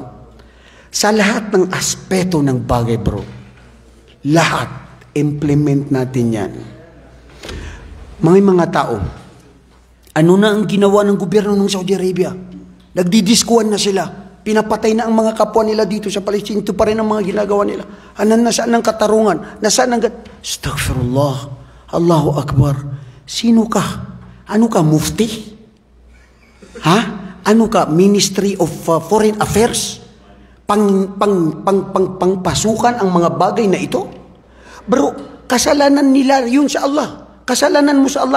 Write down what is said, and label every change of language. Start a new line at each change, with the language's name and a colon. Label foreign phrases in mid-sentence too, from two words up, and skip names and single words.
Filipino: Sa lahat ng aspeto ng bagay, bro, lahat, implement natin yan. Mga tao, ano na ang ginawa ng gobyerno ng Saudi Arabia? Nagdidiskuhan na sila. Pinapatay na ang mga kapwa nila dito sa Palestine. Ito pa rin ang mga ginagawa nila. Nasaan ang katarungan? Nasaan ang... Astaghfirullah.
Arabic: الله أكبر.
Filipino: Sino ka? Ano ka, mufti? Ha? Ano ka, Ministry of Foreign Affairs? Pangpasukan ang mga bagay na ito? Bro, kasalanan nila yun sa Allah. Kasalanan mo sa Allah.